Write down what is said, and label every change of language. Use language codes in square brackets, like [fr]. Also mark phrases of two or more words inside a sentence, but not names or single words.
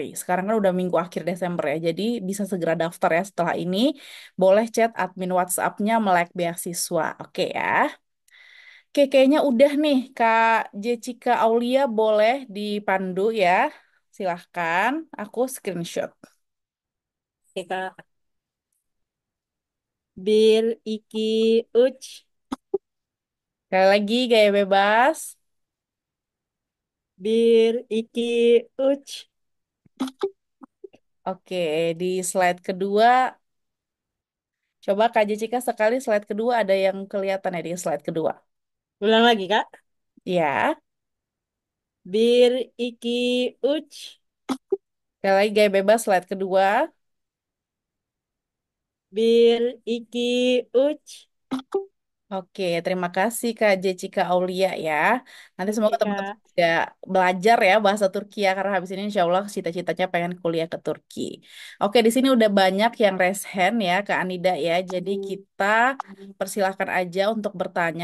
[id] Sekarang kan udah minggu akhir Desember ya, jadi bisa segera daftar ya setelah ini. Boleh chat admin WhatsApp-nya Melek Beasiswa. Oke ya. Oke, kayaknya udah nih Kak Jessica Aulia boleh dipandu ya. Silahkan, aku screenshot. Oke, Kak. [tr] Bir, iki, uch. [id] Sekali lagi, gaya bebas. [tr] Bir, iki, uch. [id] Oke, di slide kedua, coba Kak Jessica sekali slide kedua ada yang kelihatan ya di slide kedua. Ulang lagi, Kak. Ya. [tr] Bir, iki, uch. [id] Sekali lagi gaya bebas slide kedua. [tr] Bir, iki, uch. [id] Oke, terima kasih Kak Jessica Aulia ya. Nanti Oke, semoga teman-teman Kak. juga belajar ya bahasa Turki ya karena habis ini [ar] إن شاء الله [id] cita-citanya pengen kuliah ke Turki. Oke, di sini udah banyak yang [en] raise hand [id] ya Kak Anida ya. Jadi kita persilahkan aja untuk bertanya.